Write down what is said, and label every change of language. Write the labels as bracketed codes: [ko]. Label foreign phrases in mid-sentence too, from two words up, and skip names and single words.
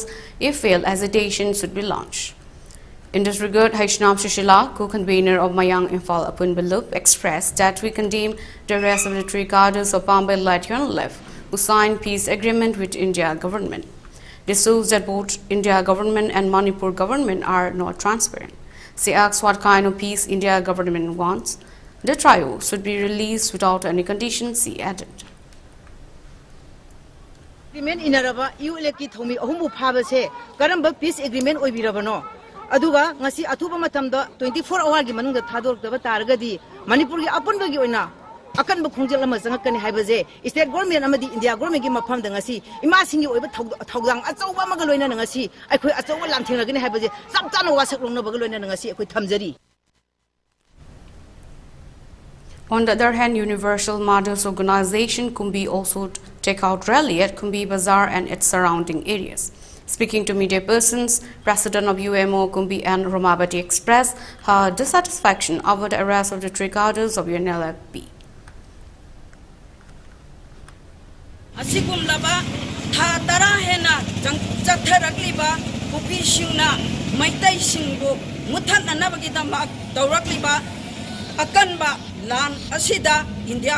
[en] If failed, hesitation should be launched. In this regard, Haishnam Shishila, co-convener of Mayang Imphal Apun Balup, expressed that we condemn the arrest of the three cadres of Pambay-led UNLF, who signed peace agreement with India government. This shows that both India government and Manipur government are not transparent. She asks what kind of peace India government wants. The trio should be released without any conditions, she added. [mni] Agreement inaraba UNLF ki thomi ahumbu phabase karamba [en] peace agreement [mni] oibirabano aduga ngasi atuba matamda 24 hour gi manungda thadortaba targadi Manipur gi apunba gi oina akan ba khongjel ama jangakani haibaje state government amadi India government gi mafam da ngasi ima singi oiba thogdang achauba maga loina ngasi aikhoi achauba lamthengragani haibaje saptana wasak longna baga loina ngasi aikhoi thamjari. [en] On the other hand, Universal Mothers Organization Kumbi also take out rally at Kumbi Bazaar and its surrounding areas. Speaking to media persons, President of UMO Kumbi and Romabati expressed her dissatisfaction over the arrest of the three cadres of UNLF. [mni] Asigum laba tha tara hena jangchatharakliba kupi singna maitai singbu muthan anabagi dama tawrakliba akanba lan asida India